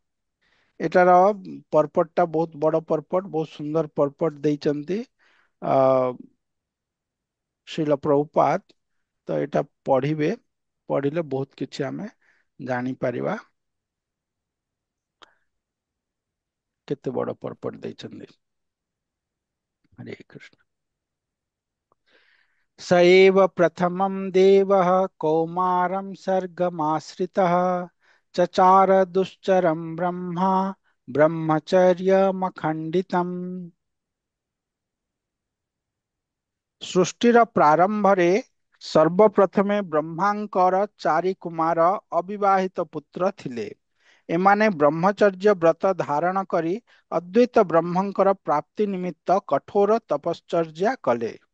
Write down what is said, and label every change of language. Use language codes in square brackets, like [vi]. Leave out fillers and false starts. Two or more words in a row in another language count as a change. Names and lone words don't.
[or] ଏଟାର ପର୍ପଟ ଟା ବହୁତ ବଡ ପର୍ପଟ, ବହୁତ ସୁନ୍ଦର ପର୍ପଟ ଦେଇଛନ୍ତି ଆ ଶ୍ରୀଲ ପ୍ରଭୁପାଦ। ତ ଏଇଟା ପଢିବେ, ପଢିଲେ ବହୁତ କିଛି ଆମେ ଜାଣିପାରିବା କେତେ ବଡ ପର୍ପଟ ଦେଇଛନ୍ତି। ହରେ କୃଷ୍ଣ। [sa] स एव प्रथमं देवः कौमारं सर्गमाश्रितः चचार दुश्चरं ब्रह्मा ब्रह्मचर्यमखण्डितम्। [or] ସୃଷ୍ଟିର ପ୍ରାରମ୍ଭରେ ସର୍ବପ୍ରଥମେ ବ୍ରହ୍ମାଙ୍କର ଚାରି କୁମାର ଅବିବାହିତ ପୁତ୍ର ଥିଲେ। ଏମାନେ ବ୍ରହ୍ମଚର୍ଯ୍ୟ ବ୍ରତ ଧାରଣ କରି ଅଦ୍ୱୈତ ବ୍ରହ୍ମଙ୍କର ପ୍ରାପ୍ତି ନିମିତ୍ତ କଠୋର ତପଶ୍ଚର୍ଯ୍ୟା କଲେ।